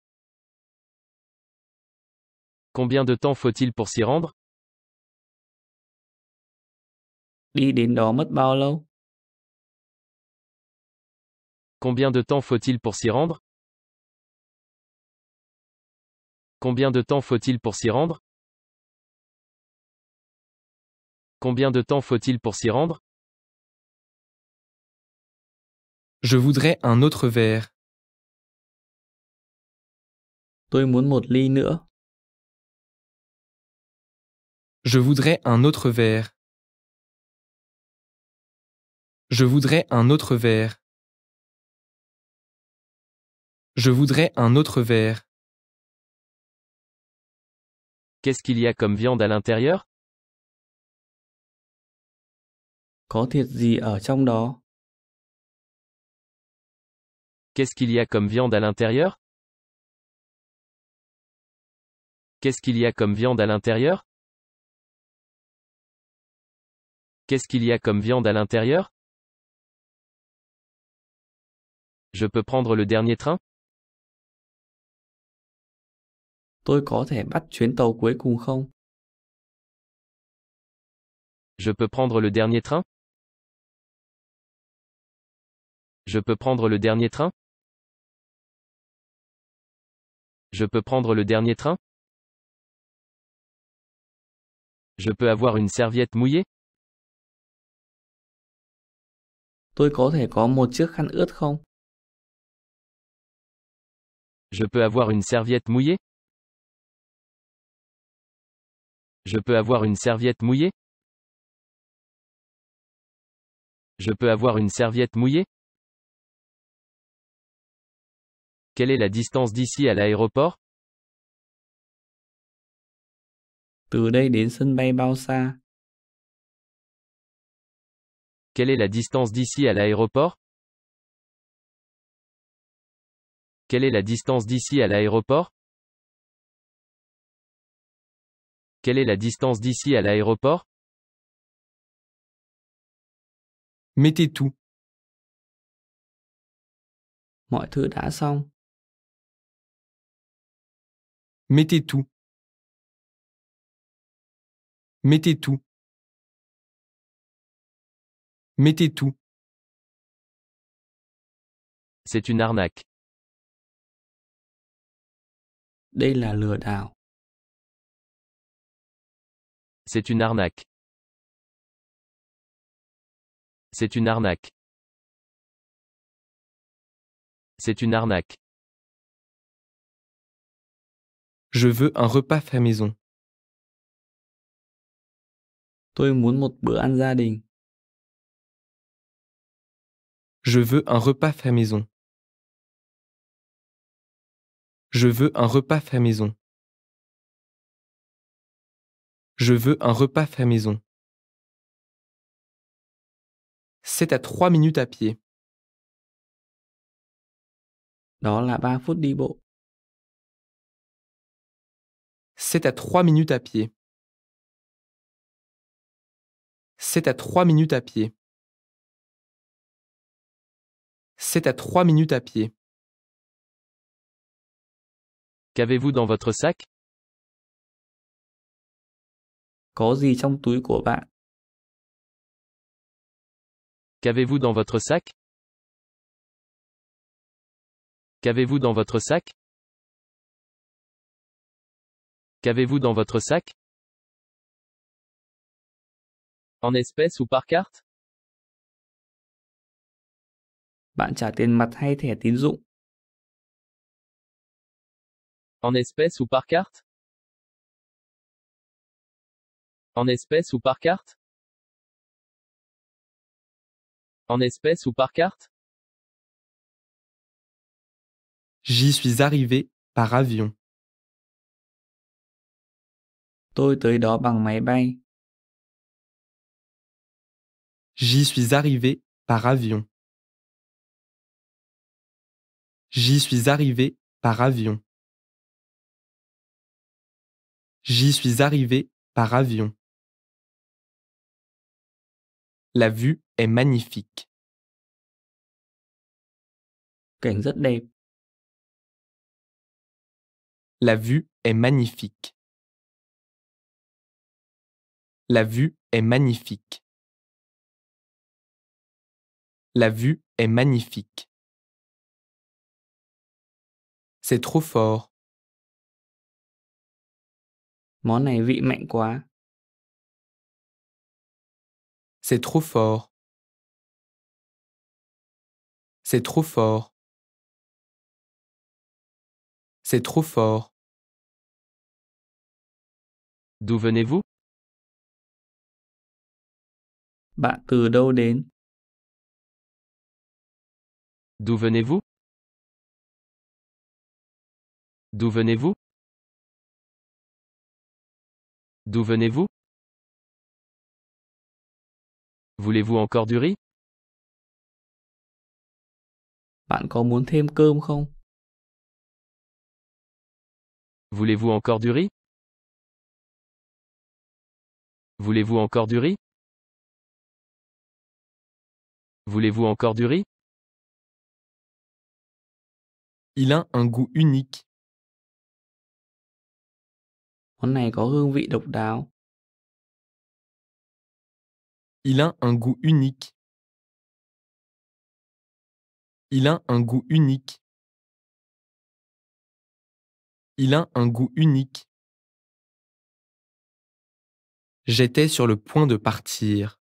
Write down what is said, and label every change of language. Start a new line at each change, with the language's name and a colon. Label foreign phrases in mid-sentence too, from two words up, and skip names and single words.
French: Combien de temps faut-il pour s'y rendre?
Vietnamese: Đi đến đó mất bao lâu?
French: Combien de temps faut-il pour s'y rendre? Combien de temps faut-il pour s'y rendre? Combien de temps faut-il pour s'y rendre? Je voudrais un autre verre.
Vietnamese: Tôi muốn một ly nữa.
French: Je voudrais un autre verre. Je voudrais un autre verre. Je voudrais un autre verre. Qu'est-ce qu'il y a comme viande à l'intérieur?
Vietnamese: Có thịt gì ở trong đó?
French: Qu'est-ce qu'il y a comme viande à l'intérieur? Qu'est-ce qu'il y a comme viande à l'intérieur? Qu'est-ce qu'il y a comme viande à l'intérieur? Je peux prendre le dernier train?
Vietnamese: Tôi có thể bắt chuyến tàu cuối cùng không?
French: Je peux prendre le dernier train? Je peux prendre le dernier train? Je peux prendre le dernier train? Je peux avoir une serviette mouillée?
Vietnamese: Tôi có thể có một chiếc khăn ướt không?
French: Je peux avoir une serviette mouillée? Je peux avoir une serviette mouillée? Je peux avoir une serviette mouillée? Quelle est la distance d'ici à l'aéroport?
Vietnamese: Từ đây đến sân bay bao xa?
French: Quelle est la distance d'ici à l'aéroport? Quelle est la distance d'ici à l'aéroport? Quelle est la distance d'ici à l'aéroport? Mettez tout.
Vietnamese: Mọi thứ đã xong.
French: Mettez tout. Mettez tout. Mettez tout. C'est une arnaque.
Vietnamese: Đây là lừa đảo.
French: C'est une arnaque. C'est une arnaque. C'est une arnaque. Je veux un repas fait maison.
Vietnamese: Tôi muốn một bữa ăn gia đình.
French: Je veux un repas fait maison. Je veux un repas fait maison. Je veux un repas fait maison. C'est à 3 minutes à pied.
Vietnamese: Đó là 3 phút đi bộ.
French: C'est à 3 minutes à pied. C'est à 3 minutes à pied. C'est à 3 minutes à pied. Qu'avez-vous dans votre sac?
Vietnamese: Có gì trong túi của bạn?
French: Qu'avez-vous dans votre sac? Qu'avez-vous dans votre sac? Qu'avez-vous dans votre sac? En espèces ou par carte?
Vietnamese: Bạn trả tiền mặt hay thẻ tín dụng?
French: En espèces ou par carte? En espèces ou par carte? En espèces ou par carte? J'y suis arrivé par avion.
Vietnamese: Tôi tới đó bằng máy bay.
French: J'y suis arrivé par avion. J'y suis arrivé par avion. J'y suis arrivé par avion. La vue est magnifique.
Vietnamese: Cảnh rất đẹp.
French: La vue est magnifique. La vue est magnifique. La vue est magnifique. C'est trop fort.
Vietnamese: Món này vị mạnh quá.
French: C'est trop fort. C'est trop fort. C'est trop fort. D'où venez-vous?
Vietnamese: Bạn từ đâu đến?
French: D'où venez-vous? D'où venez-vous? D'où venez-vous? Voulez-vous encore du riz?
Vietnamese: Bạn có muốn thêm cơm không?
French: Voulez-vous encore du riz? Voulez-vous encore du riz? Voulez-vous encore du riz? Il a un goût unique.
Vietnamese: Món này có hương vị độc đáo.
French: Il a un goût unique. Il a un goût unique. Il a un goût unique. J'étais sur le point de partir.